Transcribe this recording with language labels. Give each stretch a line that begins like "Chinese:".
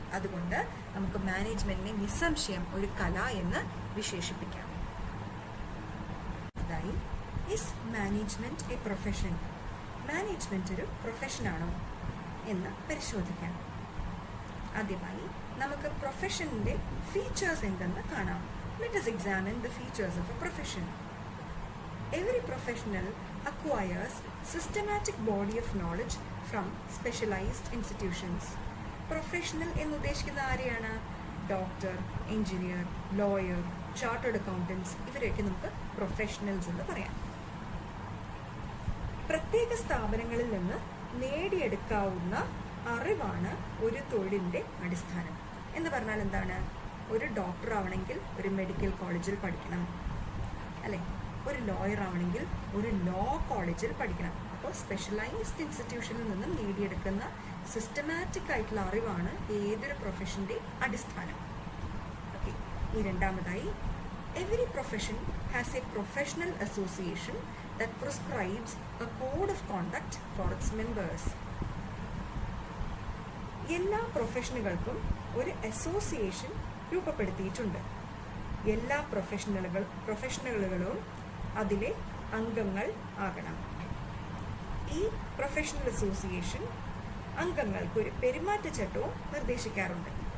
Malayalam: അതുകൊണ്ട് നമുക്ക് മാനേജ്മെന്റിനെ നിസ്സംശയം ഒരു കല എന്ന് വിശേഷിപ്പിക്കാം. അതായി,
English: Is management a profession?
Malayalam: Management ഒരു പ്രൊഫഷനാണോ എന്ന് പരിശോധിക്കാം. ആദ്യമായി നമുക്ക് പ്രൊഫഷന്റെ ഫീച്ചേഴ്സ് എന്തെന്ന് കാണാം.
English: Let us examine the features of a profession. Every professional acquires systematic body of knowledge from specialized institutions.
Malayalam: Professional എന്ന് ഉദ്ദേശിക്കുന്ന ആരെയാണ്? Doctor, engineer, lawyer, chartered accountants, ഇവരെയൊക്കെ നമുക്ക് പ്രൊഫഷണൽസ് എന്ന് പറയാം. പ്രത്യേക സ്ഥാപനങ്ങളിൽ നിന്ന് നേടിയെടുക്കാവുന്ന അറിവാണ് ഒരു തൊഴിലിന്റെ അടിസ്ഥാനം. എന്ന് പറഞ്ഞാൽ എന്താണ്? ഒരു ഡോക്ടർ ആവണമെങ്കിൽ ഒരു മെഡിക്കൽ കോളേജിൽ പഠിക്കണം, അല്ലെ? ഒരു ലോയർ ആവണമെങ്കിൽ ഒരു ലോ കോളേജിൽ പഠിക്കണം. അപ്പോൾ സ്പെഷ്യലൈസ്ഡ് ഇൻസ്റ്റിറ്റ്യൂഷനിൽ നിന്നും നേടിയെടുക്കുന്ന സിസ്റ്റമാറ്റിക് ആയിട്ടുള്ള അറിവാണ് ഏതൊരു പ്രൊഫഷന്റെ അടിസ്ഥാനം. ഓക്കെ. ഈ രണ്ടാമതായി,
English: Every profession has a professional association that prescribes a code of conduct for its members.
Malayalam: എല്ലാ പ്രൊഫഷനുകൾക്കും ഒരു അസോസിയേഷൻ രൂപപ്പെടുത്തിയിട്ടുണ്ട്. എല്ലാ പ്രൊഫഷണലുകളും അതിലെ അംഗങ്ങൾ ആകണം. ഈ പ്രൊഫഷണൽ അസോസിയേഷൻ അംഗങ്ങൾക്ക് ഒരു പെരുമാറ്റച്ചട്ടവും നിർദ്ദേശിക്കാറുണ്ട്.